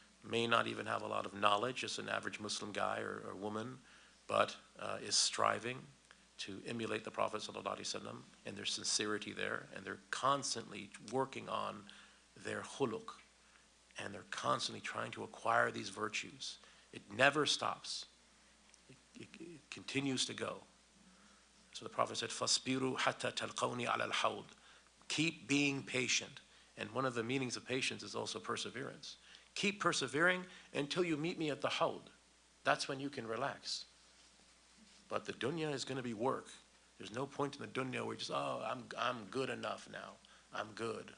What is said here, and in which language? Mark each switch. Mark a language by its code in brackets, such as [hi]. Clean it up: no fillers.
[en] may not even have a lot of knowledge, just an average Muslim guy or woman, but is striving to emulate the Prophet ﷺ, and there's sincerity there, and they're constantly working on their khuluq, and they're constantly trying to acquire these virtues. It never stops. It continues to go. So the Prophet said, [ar] فَاصْبِرُوا حَتَّى تَلْقَوْنِي عَلَى الْحَوْضِ. [en] Keep being patient. And one of the meanings of patience is also perseverance. Keep persevering until you meet me at the hawd. That's when you can relax. But the dunya is going to be work. There's no point in the dunya where you just, oh, I'm good enough now. I'm good.